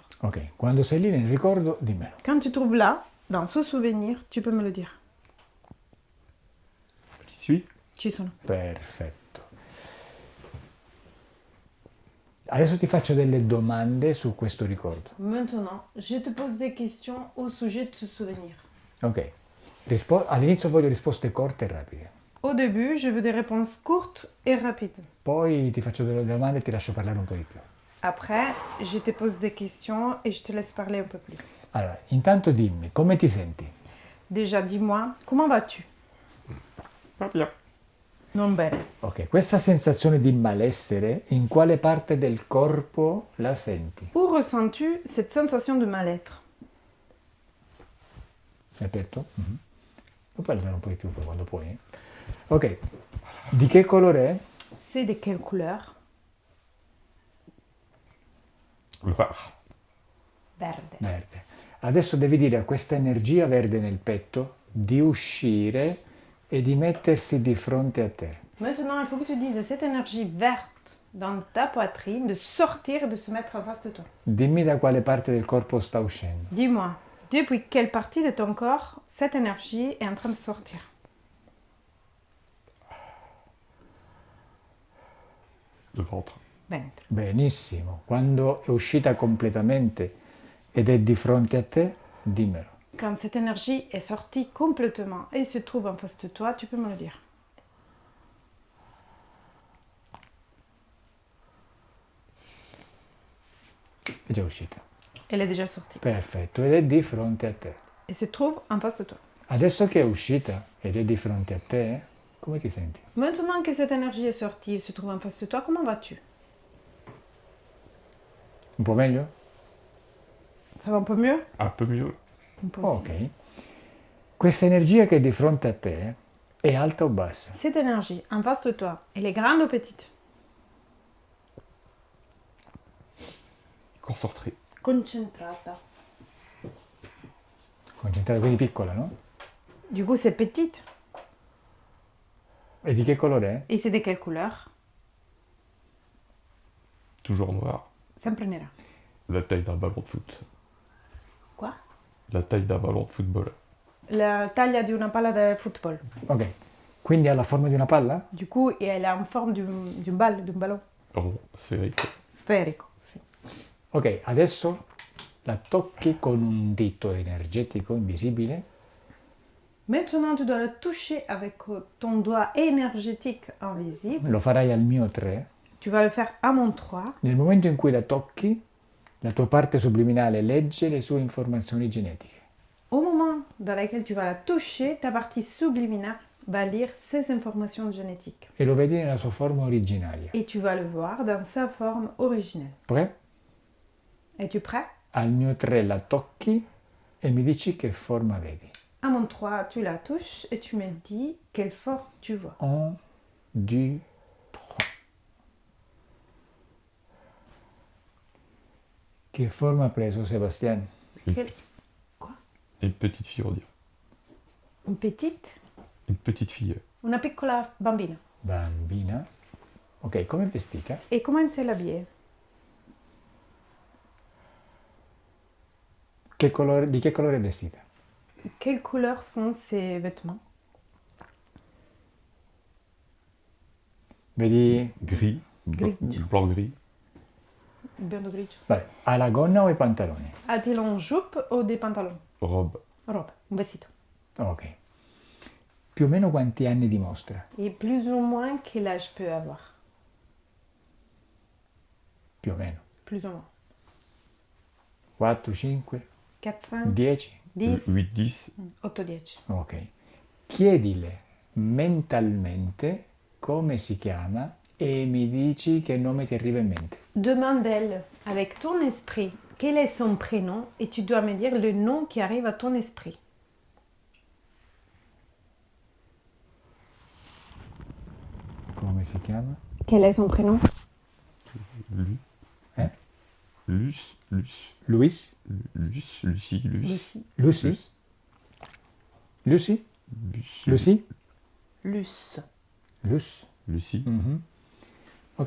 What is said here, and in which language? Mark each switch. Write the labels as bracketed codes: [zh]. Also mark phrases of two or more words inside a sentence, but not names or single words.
[it] Ok, quando sei lì nel ricordo, dimmelo. [fr] Quand tu trouves là, dans ce souvenir, tu peux me le dire. J'y suis. [it] Ci sono. Perfetto. Adesso ti faccio delle domande su questo ricordo. [fr] Maintenant, je te pose des questions au sujet de ce souvenir. Ok. [it] All'inizio voglio risposte corte e rapide. [fr] Au début, je veux des réponses courtes et rapides. [it] Poi ti faccio delle domande e ti lascio parlare un po' di più. [fr] Après, je te pose des questions et je te laisse parler un peu plus. [it] Allora, intanto dimmi, come ti senti? [fr] Déjà, dis-moi, comment vas-tu? Pas bien. [it] Non bene. Ok, questa sensazione di malessere, in quale parte del corpo la senti? [fr] Où ressens-tu cette sensation de mal-être? [it] Hai aperto? Mhm. Puoi alzare un po' di più poi quando puoi. Ok, di che colore è? [fr] C'est de quelle couleur? Noir. [it] Verde. Verde. Adesso devi dire a questa energia verde nel petto di uscire e di mettersi di fronte a te. [fr] Maintenant, il faut que tu dises à cette énergie verte dans ta poitrine de sortir et de se mettre en face de toi. [it] Dimmi da quale parte del corpo sta uscendo. [fr] Dis-moi, depuis quelle partie de ton corps cette énergie est en train de sortir? Le ventre. [it] Ventre. Benissimo. Quando è uscita completamente ed è di fronte a te, dimmelo. [fr] Quand cette énergie est sortie complètement et se trouve en face de toi, tu peux me le dire. [it] È già uscita. [fr] Elle est déjà sortie. [it] Perfetto, ed è di fronte a te. [fr] Et se trouve en face de toi. [it] Adesso che è uscita ed è di fronte a te, come ti senti? [fr] Maintenant que cette énergie est sortie et se trouve en face de toi, comment vas-tu? [it] Un po' meglio? [fr] Ça va un peu mieux? Un peu mieux. Un peu aussi. Ok. [it] Questa energia che è di fronte a te è alta o bassa? [fr] Cette énergie en face de toi, elle est grande ou petite? Concentré. [it] Concentrata. Concentrata, quindi piccola, no? [fr] Du coup, c'est petite. [it] E di che colore è? [fr] Et c'est de quelle couleur? Toujours noir. [it] Sempre nera. [fr] La taille d'un ballon de foot. Quoi? La taille d'un ballon de football. [it] La taglia di una palla da football. Ok. Quindi ha la forma di una palla? [fr] Du coup, elle est en forme d'une balle, d'un ballon. Rond, sphérique. [it] Sferico. Sì. Ok, adesso la tocchi con un dito energetico invisibile [fr] Maintenant, tu dois la toucher avec ton doigt énergétique invisible. [it] lo farai al mio 3. [fr] Tu vas le faire à mon 3. [it] Nel momento in cui la tocchi, la tua parte subliminale legge le sue informazioni genetiche. [fr] Au moment dans lequel tu vas la toucher, ta partie subliminaire va lire ses informations génétiques. [it] E lo vedi nella sua forma originaria. [fr] Et tu vas le voir dans sa forme originelle. Prêt? Es-tu prêt? [it] Al mio 3 la tocchi e mi dici che forma vedi. [fr] À mon 3, tu la touches et tu me dis quelle forme tu vois. [it] 1, 2, 3. Che forma ha preso Sebastian? [fr] Quelle... Une petite fille, on dirait. Une petite? Une petite fille. [it] Una piccola bambina. Bambina. Ok, come è vestita? [fr] Et comment elle habillée? [it] Di che colore è vestita? [fr] Quelle couleur sont ses vêtements? [it] Vedi? [fr] Gris. [it] Grigio. [fr] Blanc-gris. [it] Biondo grigio. Vabbè, ha la gonna o i pantaloni? [fr] A-t-il un jupe ou des pantalons? Robe. Robe, [it] un vestito. Ok. Più o meno quanti anni dimostra? [fr] Et plus ou moins quel âge peut avoir? [it] Più o meno. [fr] Plus ou moins. 4, 5, [it] 4, 5, [fr] 10? [it] 10, [fr] 8-10. [it] 8, 10. Ok. Chiedile mentalmente come si chiama e mi dici che nome ti arriva in mente. [fr] Demande-elle avec ton esprit quel est son prénom et tu dois me dire le nom qui arrive à ton esprit. [it] Come si chiama? [fr] Quel est son prénom? Eh? Lucie. Luis? Lucie. Lucie. Lucy? Lucy? Lucie. Lucy? Luce. Lus? Lucie. Mhm. Ok.